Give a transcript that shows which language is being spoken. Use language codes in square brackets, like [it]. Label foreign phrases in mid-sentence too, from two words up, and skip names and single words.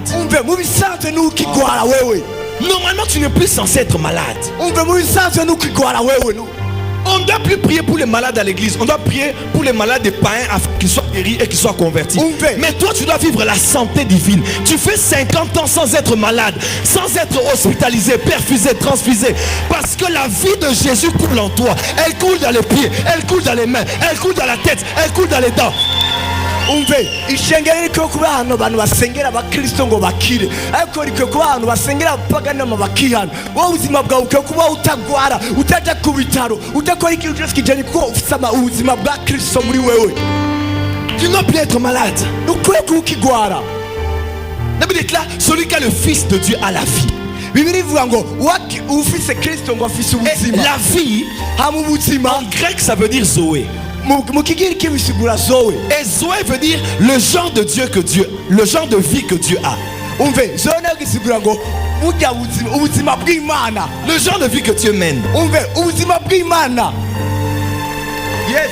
[rn] umve mu bisanzwe n'ukigwara wewe. [fr] Normalement, tu n'es plus censé être malade. [rn] umve mu bisanzwe n'ukigwara wewe. [fr] On ne doit plus prier pour les malades à l'église. On doit prier pour les malades des païens afin qu'ils soient guéris et qu'ils soient convertis. Mais toi, tu dois vivre la santé divine. Tu fais 50 ans sans être malade, sans être hospitalisé, perfusé, transfusé. Parce que la vie de Jésus coule en toi. Elle coule dans les pieds, elle coule dans les mains, elle coule dans la tête, elle coule dans les dents. [rn] umve ishengero riko kuba hano abantu basengera abakristo ngo bakire ariko riko kuba hano basengera abapagani bakihana wowe ubuzima bwawe uko kuba utagwara utaja ku bitaro utakora ikintu cyose kijanye kuko ufite ubuzima bwa Kristo muri wewe. [fr] Tu ne dois plus être malade. [rn] ukwiye kukigwara. [fr] La Bible déclare celui qui a le Fils de Dieu a la vie. [rn] Bibiri ivuga ngo ufise Kristo ngo afise ubuzima. [fr] La vie [rn] hamu ubuzima [fr] en grec ça veut dire Zoé. Et Zoé veut dire le genre de Dieu que Dieu, le genre de vie que Dieu a. Le genre de vie que Dieu mène. Yes.